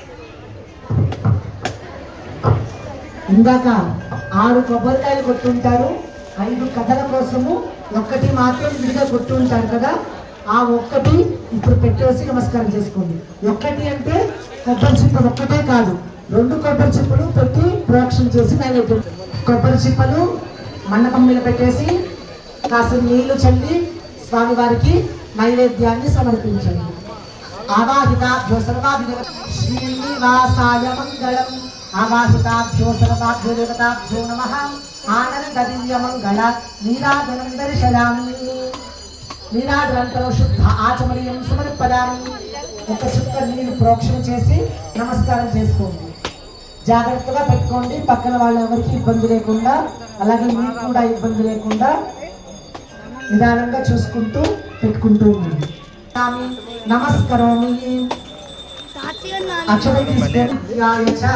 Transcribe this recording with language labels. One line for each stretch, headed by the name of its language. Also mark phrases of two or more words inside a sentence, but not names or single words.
Telugu: ఇందాక 6 కొబ్బరికాయలు కొట్టుంటారు, 5 కథల కోసము ఒక్కటి మాత్రం విడిగా కొట్టుంటారు కదా, ఆ ఒక్కటి ఇప్పుడు పెట్టేసి నమస్కారం చేసుకోండి. ఒక్కటి అంటే కొబ్బరి చిప్పలు ఒక్కటే కాదు, 2 కొబ్బరి చిప్పలు పెట్టి ప్రోక్షణ చేసి నైవేద్యం. కొబ్బరి చిప్పలు మండపం మీద పెట్టేసి కాస్త నీళ్లు చల్లి స్వామివారికి నైవేద్యాన్ని సమర్పించండి.
Sanskrit: आवाहिताभ्यो सर्वाभिदेव श्रीनिवासाय मङ्गलम् आवाहिताभ्यो सर्वाभ्यो देवताभ्यो नमः आनन्ददिव्यमङ्गल नीराजनं दर्शयामि नीराजనంతరం శుద్ధ ఆచమనీయం సమర్పయామి
Telugu: ఒక చుక్క నీరు ప్రోక్షణ చేసి నమస్కారం చేసుకోండి జాగ్రత్తగా పెట్టుకోండి పక్కన వాళ్ళ ఎవరికి ఇబ్బంది లేకుండా అలాగే మీకు కూడా ఇబ్బంది లేకుండా నిదానంగా చూసుకుంటూ పెట్టుకుంటూ ఉండండి నమస్కారమి అక్షరం తీసుకొని